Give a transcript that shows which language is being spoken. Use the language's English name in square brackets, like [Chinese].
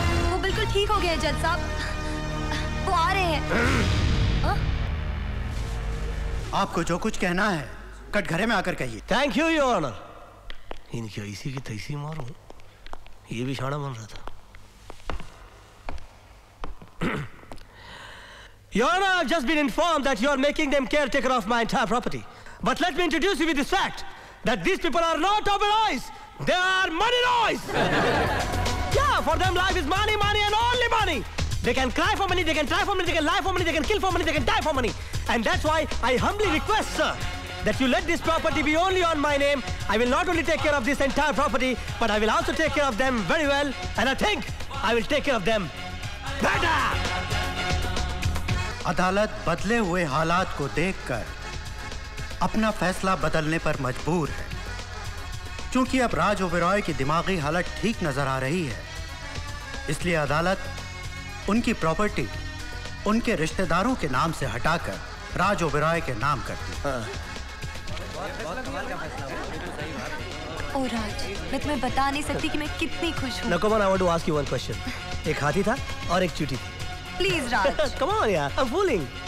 [Hindi] वो बिल्कुल ठीक हो गए जज साहब, वो आ रहे हैं। आपको जो कुछ कहना है कटघरे में आकर कहिए। [English] Thank you your honour. [Hindi] इनकी ऐसी की तैसी मारूं, ये भी शाना बन रहा था। [English] Your Honor, I've just been informed that you're making them caretaker of my entire property. But let me introduce you with this fact, that these people are not Oberois. They are money noise. Yeah, for them life is money, money and only money. They can cry for money, they can try for money, they can lie for money, they can kill for money, they can die for money. And that's why I humbly request, sir, that you let this property be only on my name. I will not only take care of this entire property, but I will also take care of them very well. And I think I will take care of them better. [Hindi] अदालत बदले हुए हालात को देखकर अपना फैसला बदलने पर मजबूर है, क्योंकि अब राज ओबेरॉय की दिमागी हालत ठीक नजर आ रही है। इसलिए अदालत उनकी प्रॉपर्टी उनके रिश्तेदारों के नाम से हटाकर राज ओबेरॉय के नाम करती है। ओ राज, मैं तुम्हें बता नहीं सकती कि मैं कितनी खुश हूँ। [English] Nakoman, I want to ask you one question. [Hindi] एक हाथी था और एक चींटी थी। [English] Please Raj. Come on, यार, I'm fooling.